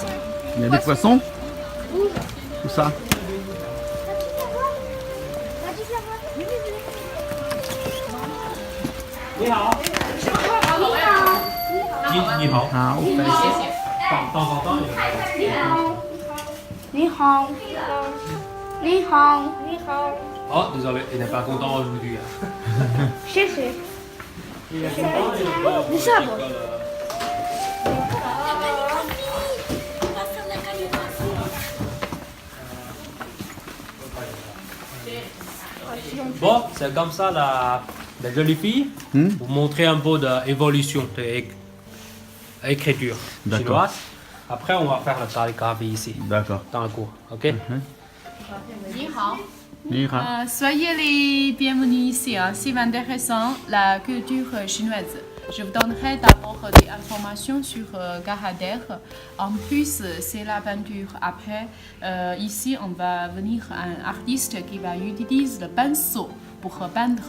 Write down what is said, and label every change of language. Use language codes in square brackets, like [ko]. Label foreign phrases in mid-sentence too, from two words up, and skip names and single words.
[fr] Il y a des poissons? Tout ça. Ah, ok. De temps en temps, il y a- [zh] 你好。你好。你好. [fr] Oh, désolé, il n'est pas content aujourd'hui. Chez eux. Il est content, il est pas- Le sabre. Bon, c'est comme ça la jolie fille. Vous montrer un peu d'évolution de l'écriture D'accord. chinoise. Après, on va faire la calligraphie ici, D'accord. dans le cours. Ok? [zh] 你好，你好。 [fr] soyez les bienvenus ici. C'est intéressant la culture chinoise. Je vous donnerai d'abord des informations sur Garader. En plus, c'est la peinture. Après, ici, on va venir un artiste qui va utiliser le pinceau pour peindre.